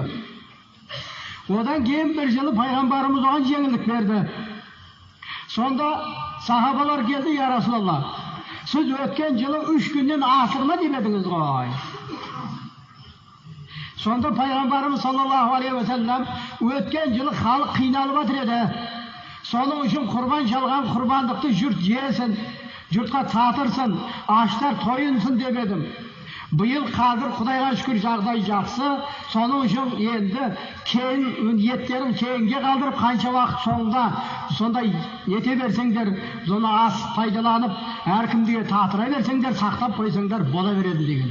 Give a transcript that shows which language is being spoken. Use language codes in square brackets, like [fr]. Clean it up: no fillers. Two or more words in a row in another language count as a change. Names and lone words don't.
[kk] Одан кейін бір жылы пайғамбарымыз оған жеңілдік берді. Сонда сахабалар келді, [ar] يا رسول الله, [kk] сіз өткен жылы 3 күннен асырма демедіңіз ғой. Сонда пайғамбарымыз [ar] صلى الله عليه وسلم [kk] өткен жылы халық қиналып жатыр еді. Соның үшін құрбан шалған құрбандықты жұрт жесін, жұртқа татырсын, аштар тойынсын деп едім. Биыл қазір Құдайға шүкір жағдай жақсы. Соның үшін енді кейін еттерін кейінге қалдырып, қанша уақыт соңында сондай ете берсеңдер, соны ас пайдаланып, әркімге татыра берсеңдер, сақтап қойсаңдар бола береді деген.